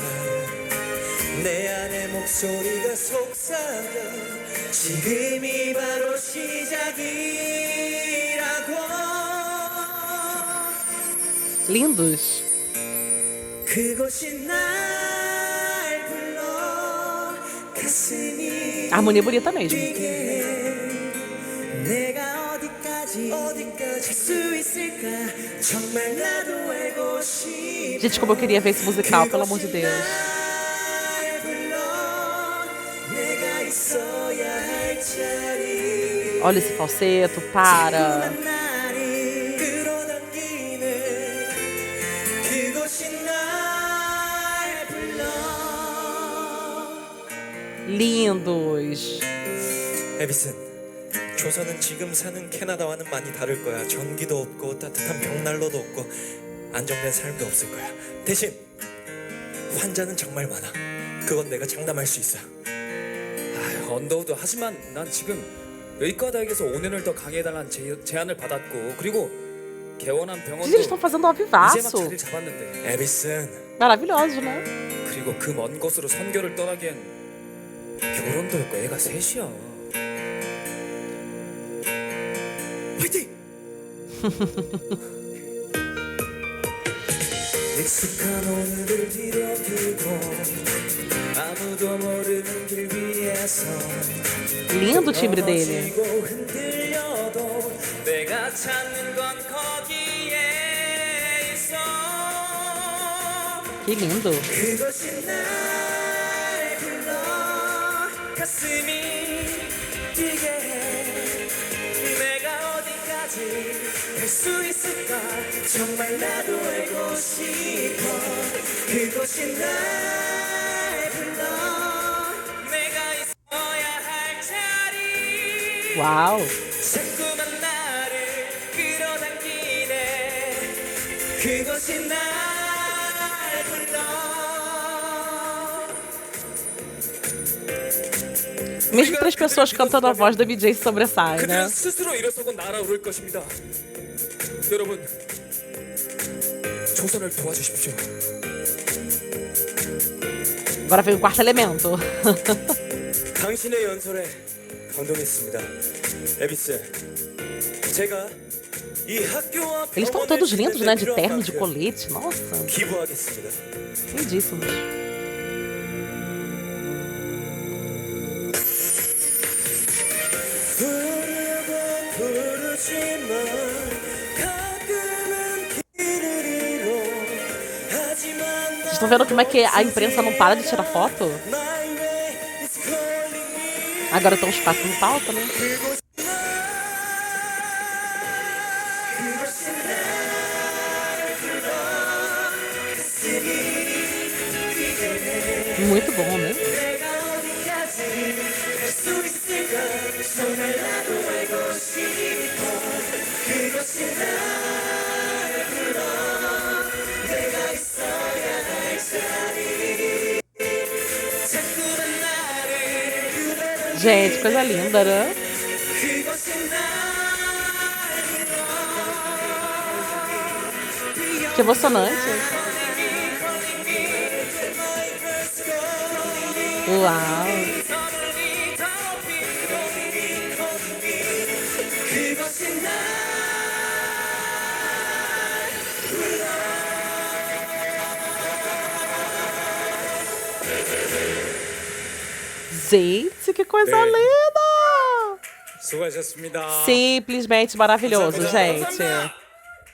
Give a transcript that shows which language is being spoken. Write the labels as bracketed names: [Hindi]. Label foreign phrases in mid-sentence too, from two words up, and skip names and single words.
[Korean] 내 안의 목소리가 속삭여 지금이 바로 시작이라고. [Portuguese] Lindos. [Korean] 그곳이 날 불러 가슴이 [Portuguese] A harmonia é bonita mesmo. [Korean] 뛰게 해. 내가 어디까지 갈 수 있을까 정말 나도 알고 싶어. [Portuguese] Gente, como eu queria ver esse musical, pelo amor de Deus. [Korean] 날 불러 내가 있어야 할 자리. [Portuguese] Olha esse falseto, para. [Korean] 자꾸만 나를 끌어당기는 그곳이 날 불러. [Portuguese] Lindos. [Korean] 에비슨, 조선은 지금 사는 캐나다와는 많이 다를 거야. 전기도 없고 따뜻한 벽난로도 없고 안정된 삶도 없을 거야. 대신 환자는 정말 많아. 그건 내가 장담할 수 있어. 언더우드. 하지만 난 지금 의과대학에서 5년을 더 강의해달라는 제안을 받았고, 그리고 개원한 [Portuguese] Gente, [Korean] 병원도 [Portuguese] eles estão fazendo um [Korean] 이제 막 [Portuguese] avivaço. [Korean] 자리를 잡았는데, 에비슨, [Portuguese] Maravilhoso, né? [Korean] 그리고 그 먼 곳으로 선교를 떠나기엔 결혼도 했고 애가 셋이야. 화이팅! 익숙한 오늘을 뒤로두고 아무도 모르는 길 위에서 [Portuguese] Lindo o timbre dele. [Korean] 넘어지고 흔들려도 내가 찾는 건 거기에 있어. [Portuguese] Que lindo. [Korean] 그것이 날 불러 가슴이 뛰게 해. 내가 어디까지 갈 수 있을까 정말 나도 알고 싶어. 그곳이 날 불러 내가 있어야 할 자리. [Portuguese] Uau. [Korean] 자꾸만 나를 끌어당기네. 그곳이 날 불러. [Portuguese] Mesmo 3 pessoas cantando a voz da BJ sobressai, [Korean] 그들은 [Portuguese] né? [Korean] 스스로 일어서고 날아오를 것입니다. 여러분, 조선을 도와주십시오. [Portuguese] Agora vem o quarto elemento. [Korean] 당신의 연설에 감동했습니다. 에비스, 제가 이 학교와 [Portuguese] Eles estão [Korean] 병원을 [Portuguese] todos lindos, né? [Korean] 짓는 데 [Portuguese] De terno, de [Korean] 필요한 만큼 [Portuguese] colete. Nossa, [Korean] 기부하겠습니다. [Portuguese] lindíssimos. [Korean] 부르고 부르지만 가끔은 길을 잃어. 하지만 [Portuguese] Vocês estão vendo como é que a imprensa não para de tirar foto? [English] My way is calling me. [Portuguese] Agora estão os quatro no palco, né? Muito bom, né? [Korean] 내가 어디까지 갈 수 있을까 정말 나도 알고 싶어. 그곳이 날 불러 내가 있어야 할 자리. 자꾸만 나를 끌어당기네. [Portuguese] Gente, coisa linda, né? [Korean] 그곳이 날 불러. [Portuguese] Que emocionante. Uau. [Korean] 그곳이 날 [Portuguese] Gente, que coisa É. linda! [Korean] 수고하셨습니다. [Portuguese] Simplesmente maravilhoso, gente.